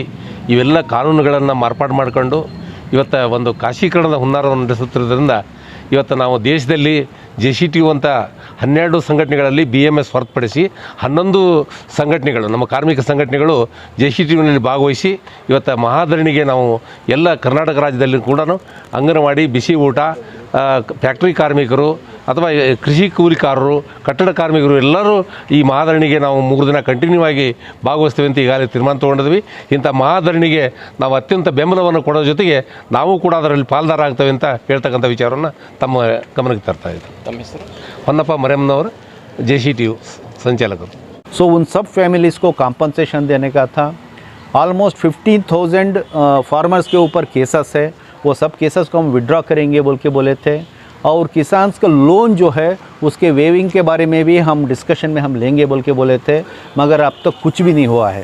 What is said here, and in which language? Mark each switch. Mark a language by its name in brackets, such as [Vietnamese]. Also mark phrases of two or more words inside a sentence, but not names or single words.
[Kannada] ಇವೆಲ್ಲ ಕಾನೂನುಗಳನ್ನು ಮಾರ್ಪಾಡು ಮಾಡಿಕೊಂಡು ಇವತ್ತು ಒಂದು ಖಾಸಗೀಕರಣದ ಹುನ್ನಾರವನ್ನು ನಡೆಸುತ್ತಿರೋದ್ರಿಂದ ಇವತ್ತು ನಾವು ದೇಶದಲ್ಲಿ JCTU ಅಂತ 12 ಸಂಘಟನೆಗಳಲ್ಲಿ BMS ಹೊರತುಪಡಿಸಿ 11 ಸಂಘಟನೆಗಳು, ನಮ್ಮ ಕಾರ್ಮಿಕ ಸಂಘಟನೆಗಳು JCTUನಲ್ಲಿ ಭಾಗವಹಿಸಿ ಇವತ್ತು ಮಹಾಧರಣಿಗೆ ನಾವು ಎಲ್ಲ ಕರ್ನಾಟಕ ರಾಜ್ಯದಲ್ಲಿ ಕೂಡ ಅಂಗನವಾಡಿ, ಬಿಸಿ ಊಟ, ಫ್ಯಾಕ್ಟ್ರಿ ಕಾರ್ಮಿಕರು ಅಥವಾ ಕೃಷಿ ಕೂಲಿಕಾರರು, ಕಟ್ಟಡ ಕಾರ್ಮಿಕರು ಎಲ್ಲರೂ ಈ ಮಹಾಧರಣಿಗೆ ನಾವು 3 ದಿನ ಕಂಟಿನ್ಯೂ ಆಗಿ ಭಾಗವಹಿಸ್ತೇವೆ ಅಂತ ಈಗಾಗಲೇ ತೀರ್ಮಾನ ತೊಗೊಂಡಿದ್ವಿ. ಇಂಥ ಮಹಾಧರಣಿಗೆ ನಾವು ಅತ್ಯಂತ ಬೆಂಬಲವನ್ನು ಕೊಡೋ ಜೊತೆಗೆ ನಾವು ಕೂಡ ಅದರಲ್ಲಿ ಪಾಲ್ದಾರ ಆಗ್ತೇವೆ ಅಂತ ಹೇಳ್ತಕ್ಕಂಥ ವಿಚಾರವನ್ನು ತಮ್ಮ ಗಮನಕ್ಕೆ ತರ್ತಾ ಇದ್ದಾರೆ. ತಮ್ಮ ಹೆಸರು? ಹೊನ್ನಪ್ಪ ಮರೆಯಮ್ಮನವರು, [Hindi] JCTU संचालक। सो उन सब फैमिलीज़ को कॉम्पनसेशन देने का था। ऑलमोस्ट 15,000 फार्मर्स के ऊपर केसेस है, वो सब केसेस को हम विड्रॉ करेंगे बोल के बोले थे। और किसान का लोन जो है उसके वेविंग के बारे में भी हम डिस्कशन में हम लेंगे बोल के बोले थे, मगर अब तक कुछ भी नहीं हुआ है।